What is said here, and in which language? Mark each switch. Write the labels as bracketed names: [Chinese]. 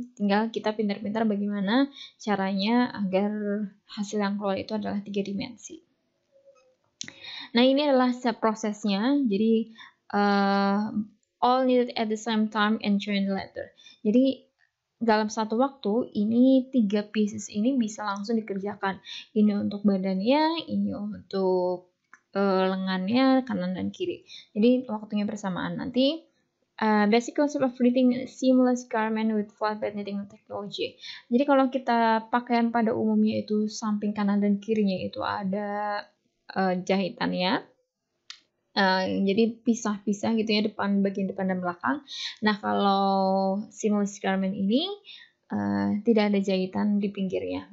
[Indonesian] Tinggal kita pintar-pintar bagaimana caranya agar hasil yang keluar itu adalah 3 dimensi. Nah, ini adalah prosesnya. Jadi [English] all needed at the same time and joined later. [Indonesian] Jadi dalam satu waktu ini 3 pieces ini bisa langsung dikerjakan. Ini untuk badannya, ini untuk lengannya kanan dan kiri. Jadi waktunya bersamaan. Nanti [English] basic concept of knitting seamless garment with flatbed knitting technology. [Indonesian] Jadi kalau kita pakaian pada umumnya itu samping kanan dan kirinya itu ada jahitannya. Jadi pisah-pisah gitu ya, bagian depan dan belakang. Nah, kalau seamless garment ini tidak ada jahitan di pinggirnya.